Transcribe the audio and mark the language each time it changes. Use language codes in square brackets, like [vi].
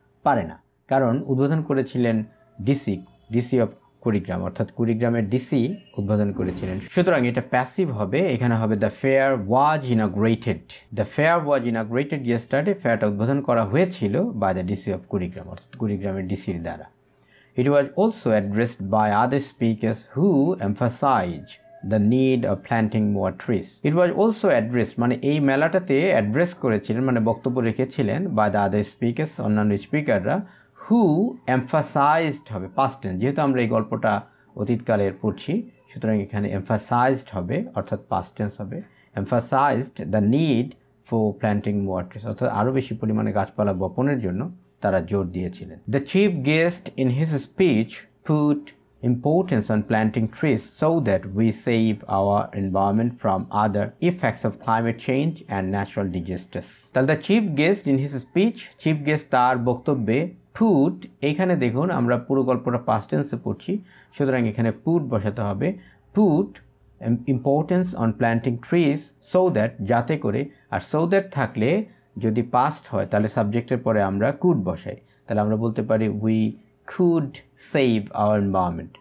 [bn] পারে না, কারণ উদ্বোধন করেছিলেন [en] DC of Kurigram, [bn] অর্থাৎ কুড়িগ্রামের ডিসি উদ্বোধন করেছিলেন। সুতরাং এটা প্যাসিভ হবে, এখানে হবে [en] The fair was inaugurated. The fair was inaugurated yesterday, [bn] ফেয়ারটা উদ্বোধন করা হয়েছিল [en] by the DC of Kurigram, [bn] অর্থাৎ কুড়িগ্রামের ডিসির দ্বারা। [en] It was also addressed by other speakers who emphasized the need of planting more trees. It was also addressed [bn] মানে এই মেলাটাতে অ্যাড্রেস করেছিলেন মানে বক্তব্য রেখেছিলেন [en] by the other speakers, [bn] অন্যান্য স্পিকাররা, [en] who emphasized [bn] হবে [en] past tense, [bn] যেহেতু আমরা এই গল্পটা অতীতকালের পড়ছি সুতরাং এখানে emphasized হবে অর্থাৎ past tense হবে, [en] emphasized the need for planting more trees, [bn] অর্থাৎ আরও বেশি পরিমাণে গাছপালা বপনের জন্য তারা জোর দিয়েছিলেন। [en] The chief guest in his speech put importance on planting trees so that we save our environment from other effects of climate change and natural disasters. [bn] তাহলে [en] the chief guest in his speech, [bn] chief guest তার বক্তব্যে put, এইখানে দেখুন আমরা পুরো গল্পটা [en] past tense [bn] পড়ছি সুতরাং এখানে put বসাতে হবে। [en] put importance on planting trees so that, [bn] যাতে করে, আর so that থাকলে যদি পাস্ট হয় তাহলে সাবজেক্টের পরে আমরা কুড বসাই, তাহলে আমরা বলতে পারি [en] We could save our environment.